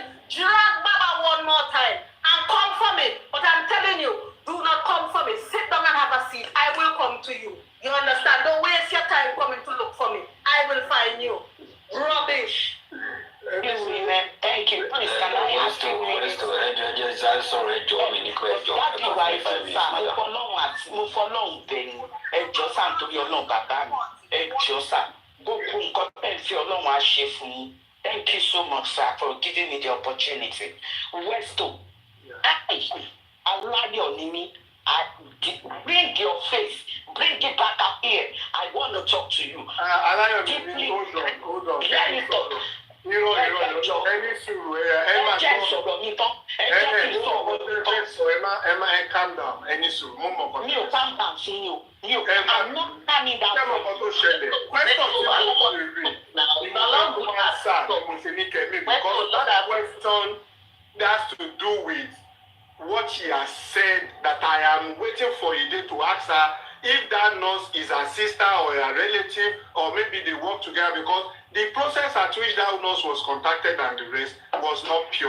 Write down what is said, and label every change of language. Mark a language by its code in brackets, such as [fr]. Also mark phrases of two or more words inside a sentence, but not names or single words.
[en] Drag Baba one more time and come for me. But I'm telling you, do not come for me. Sit down and have a seat. I will come to you. You understand? Don't waste your time coming to look for me. I will find you. Rubbish. Excuse me, man. Thank you. Please, can I ask you? [yo] Mo fọlọ́run bẹ̀yìn ẹjọ́ sáà nítorí ọlọ́run bàbá mi ẹjọ́ sáà gbogbo nǹkan bẹ́ẹ̀ fi ọlọ́run á ṣe fún yín. [en] Thank you so much, sir, for giving me the opportunity. Westo, Aladio Nimi, bring your face, bring it back up here. I want to talk to you. Aladio Nimi, hold on. [yo] Ẹni sùúrù Emma, [en] calm down. [yo] Ẹni sùúrù, mo mọ̀ kọ́. Mi ò [en] calm down [yo] sí yín o. [en] I'm not calming down. [yo] Ṣé mo kọ́ tó ṣẹlẹ̀? Question tí mo kọ́ lè rí. Ìgbàlódé máa sá ni mo ṣe ní kẹ́mi [en] because that question has to do with what she has said that I am waiting for a day to ask her if that nurse is her sister or a relative or maybe they work together because the process at which that nurse was contacted and the rest was not pure.